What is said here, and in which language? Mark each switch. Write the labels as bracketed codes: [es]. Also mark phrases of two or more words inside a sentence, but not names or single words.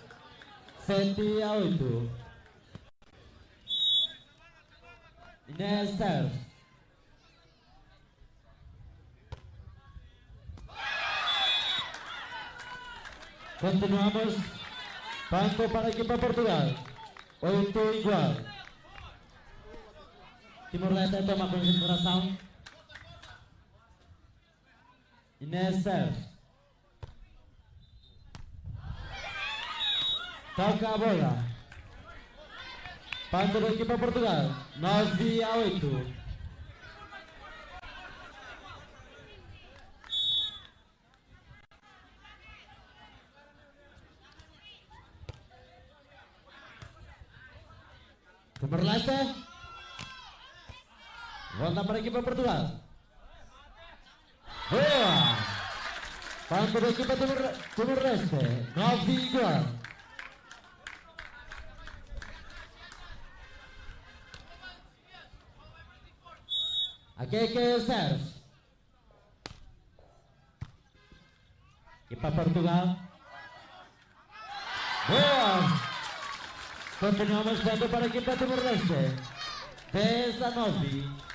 [pt] 7-8. Inês serve. Continuamos. Ponto para a equipa Portugal. 8 igual. Timor-Leste toma concentração. Inês serve. Toca a bola. Ponto da equipa Portugal. 9-8. Timor-Leste. Volta para a equipa Portugal. Boa. Ponto da equipa Timor-Leste. 9 igual. Aqui é que serve. Equipa Portugal. Boa. Continuamos ponto para a equipa Timor-Leste. 10-9.